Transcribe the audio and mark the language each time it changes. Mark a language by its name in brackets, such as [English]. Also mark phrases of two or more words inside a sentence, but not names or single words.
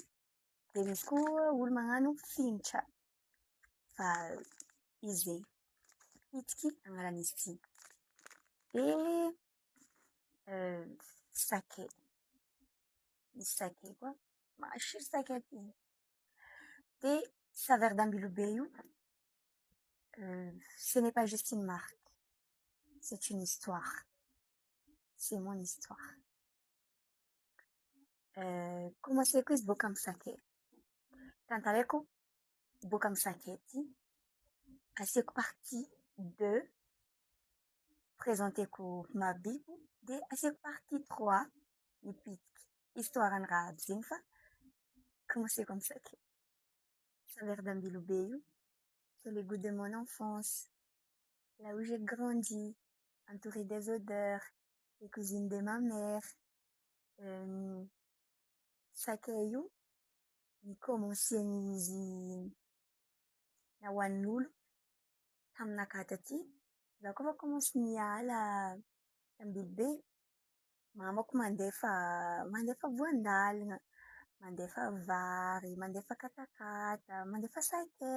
[Malagasy] Dia misy koa olo magnano fincha. Fa izy pitiky agnaran'izy ty. Dia sakay. Misy sakay koa. Masiro sakay ty. Dia Saveur d'Ambilobe io, [French] ce n'est pas juste une marque. C'est une histoire. C'est mon histoire. [Malagasy] Commenceko izy boka amin'ny sakay. Tantaraiko boka amin'ny sakay ty. Asiako partie 2. Présenteko mahabiby. Dia asiako partie 3. Ny pitiky. Histoire-ny raha aby zegny fa commenceko amin'ny sakay. Saveur d'Ambilobe io, [French] c'est le goût de mon enfance. Là où j'ai grandi, entouré des odeurs, les cuisines de ma mère. [Malagasy] Sakay io, nikomansian'izy nahoanin'olo taminakahy taty. Za koa fa komansy niala Ambilobe, mamako mandefa voandalina, mandefa vary, mandefa katakata, mandefa sakay.